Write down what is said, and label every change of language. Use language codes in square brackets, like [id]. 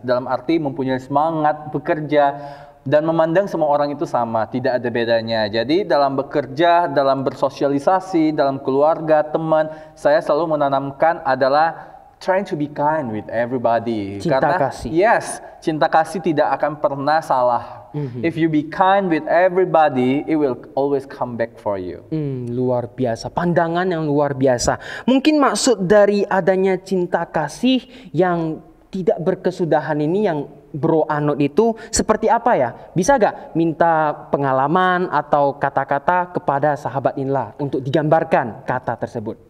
[id] Dalam arti mempunyai semangat bekerja dan memandang semua orang itu sama, tidak ada bedanya. Jadi dalam bekerja, dalam bersosialisasi, dalam keluarga, teman, saya selalu menanamkan adalah [en] trying to be kind with everybody. [id] Cinta kasih. Yes, cinta kasih tidak akan pernah salah. [en] If you be kind with everybody, it will always come back for you. [id] Luar biasa, pandangan yang luar biasa. Mungkin maksud dari adanya cinta kasih yang tidak berkesudahan ini yang Bro anut itu seperti apa ya? Bisa gak minta pengalaman atau kata-kata kepada sahabat Inla untuk digambarkan kata tersebut?